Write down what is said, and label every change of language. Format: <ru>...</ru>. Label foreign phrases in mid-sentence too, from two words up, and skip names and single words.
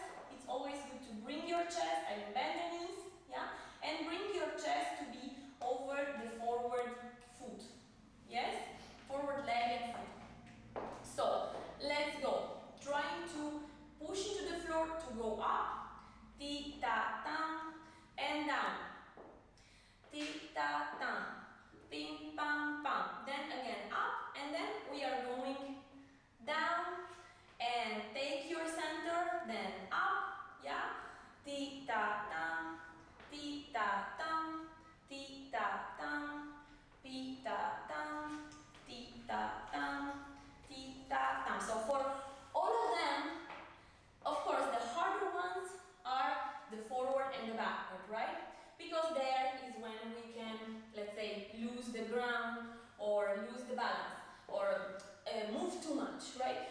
<en>It's always good to bring your chest and bend the knees, yeah, and bring your chest to be over the forward foot. Yes, forward leg and foot. So let's go. Trying to push into the floor to go up. Ti ta tam and down. Ti ta tam. Pim pam pam. Then again up, and then we are going down and take your center, then up, yeah. Ti ta tam, ti ta tam, ti ta tam, pi ta tam, ti ta tam, ti ta tam. So for all of them, of course, the harder ones are the forward and the backward, right? Because there is when we can, let's say, lose the ground or lose the balance or move too much, right?</en>